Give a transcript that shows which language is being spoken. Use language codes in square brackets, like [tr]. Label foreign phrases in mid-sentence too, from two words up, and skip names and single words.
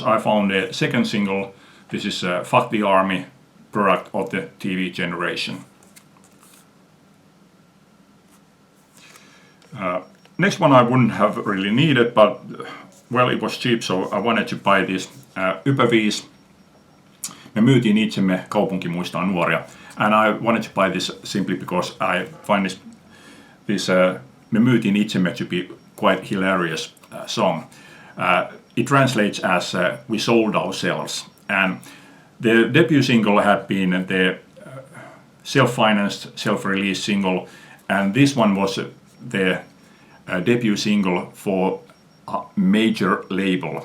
[en] I found the 2nd single. This is Fuck the Army, product of the TV generation. Next one I wouldn't have really needed, but well, it was cheap, so I wanted to buy this Ypä5. [fi] Me myytiin itsemme, kaupunki muistaa nuoria. [en] And I wanted to buy this simply because I find this Me myytiin itsemme to be quite hilarious song. It translates as we sold ourselves. And the debut single had been the self-financed, self-released single, and this one was the debut single for a major label.